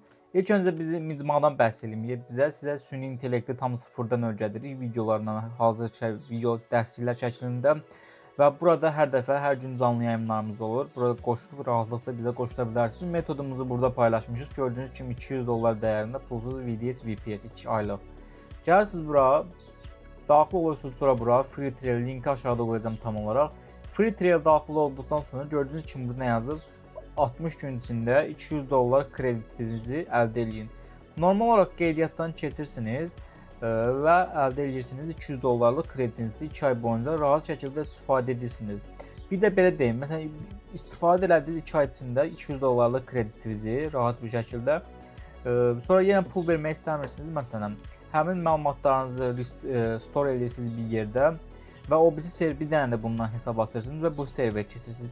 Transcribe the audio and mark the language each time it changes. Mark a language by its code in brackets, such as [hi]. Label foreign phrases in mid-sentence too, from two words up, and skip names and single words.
[az] İlk öncə bizim micmadan bəhs edeyim. Sizə süni intellekti tam sıfırdan öyrədirik videolarla, hazır video dərsliklər şəklində. Və burada hər dəfə, hər gün canlı yayımlarımız olur. Burada qoşulub rahatlıqca bizə qoşula bilərsiniz. Metodumuzu burada paylaşmışıq. Gördüyünüz kimi 200 dollar dəyərində pulsuz VDS VPS 2 aylıq. Gəlirsiniz bura, daxil olursunuz sonra bura [en] free trial [az] linki aşağıda qoyacağım tam olaraq. [en] Free trial [az] daxil olduqdan sonra gördüyünüz kimi burada nə yazıb? 60 gün içində 200 dollar kreditinizi əldə edin. Normal olaraq qeydiyyatdan keçirsiniz və əldə edirsiniz 200 dollarlıq kreditinizi 2 ay boyunca rahat şəkildə istifadə edirsiniz. Bir də belə deyim, məsələn istifadə elədiyiniz 2 ay içində 200 dollarlıq kreditinizi rahat bir şəkildə sonra yenə pul vermək istəmirsiniz, məsələn həmin məlumatlarınızı store edirsiniz bir yerdə və o birisi server bir dənə də bundan hesab açırsınız və bu server keçirsiniz.